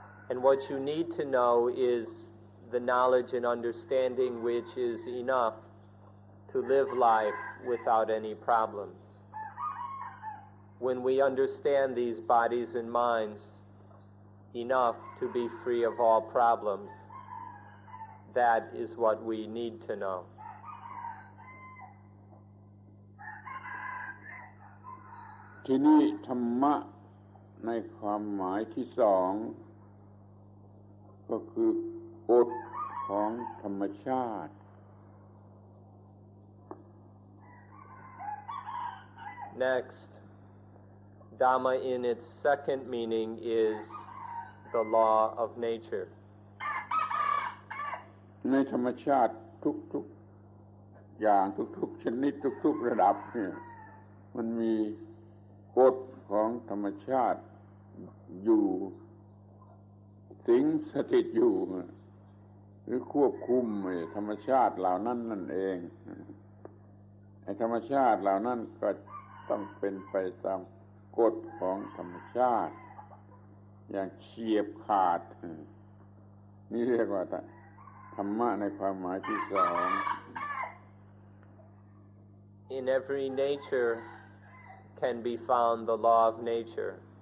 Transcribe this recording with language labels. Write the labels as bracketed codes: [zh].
[en] And what you need to know is the knowledge and understanding which is enough to live life without any problems. When we understand these bodies and minds enough to be free of all problems, that is what we need to know. [th] ที่นี่ธรรมะในความหมายที่สองก็คือกฎของธรรมชาติ [en] Next, Dhamma in its second meaning is the law of nature. [th] ในธรรมชาติทุกๆอย่างทุกๆชนิดทุกๆระดับเนี่ยมันมีกฎของธรรมชาติอยู่ สิงสถิตอยู่หรือควบคุมธรรมชาติเหล่านั้นนั่นเองไอ้ธรรมชาติเหล่านั้นก็ต้องเป็นไปตามกฎของธรรมชาติอย่างเฉียบขาดนี่เรียกว่าธรรมะในความหมายที่สอง [en] In every nature can be found the law of nature.